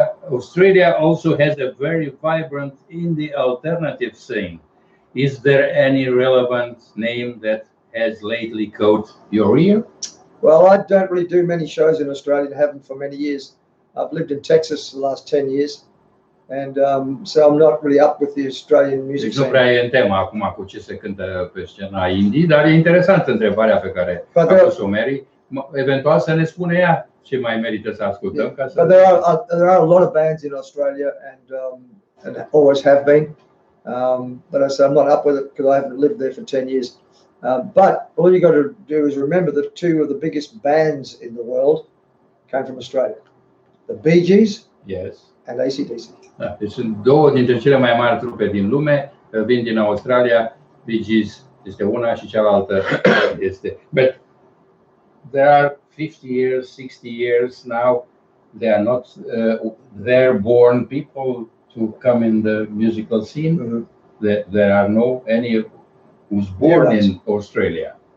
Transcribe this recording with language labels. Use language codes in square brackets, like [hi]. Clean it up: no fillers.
[en] Australia also has a very vibrant indie alternative scene. Is there any relevant name that has lately caught your ear? Well, I don't really do many shows in Australia and haven't for many years. I've lived in Texas for the last 10 years. And so I'm not really up with the Australian music scene. [ro] Nu prea e în tema acum cu ce se cântă pe scena indie, dar e interesantă întrebarea pe care a pus-o Mary. Eventual să ne spune ea ce mai merită să ascultăm. [en] But there are a lot of bands in Australia and always have been. But I say I'm not up with it because I haven't lived there for 10 years. But all you got to do is remember that two of the biggest bands in the world came from Australia. The Bee Gees, yes, and AC/DC. [ro] Da, deci sunt două dintre cele mai mari trupe din lume, vin din Australia. Bee Gees este una și cealaltă este. [en] But there are 50 years, 60 years now. They are not there born people to come in the musical scene. Mm-hmm. There are no any who's born in Australia.